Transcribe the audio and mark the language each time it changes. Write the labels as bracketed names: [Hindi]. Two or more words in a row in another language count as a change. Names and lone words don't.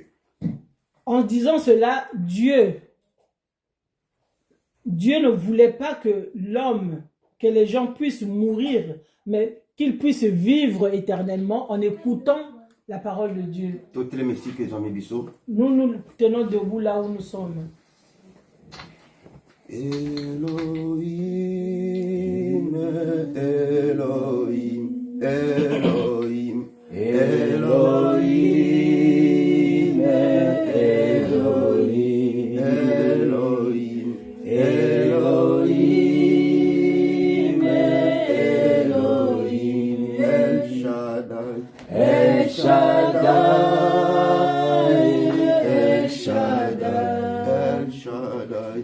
[French] En disant cela, Dieu ne voulait pas que l'homme, que les gens puissent mourir, mais qu'ils puissent vivre éternellement en écoutant la parole de Dieu. Nous nous tenons debout là où nous sommes. Elohim, Elohim, Elohim, Elohim, Elohim, Elohim, Elohim, Elohim, El Shaddai, El Shaddai, El Shaddai, El Shaddai.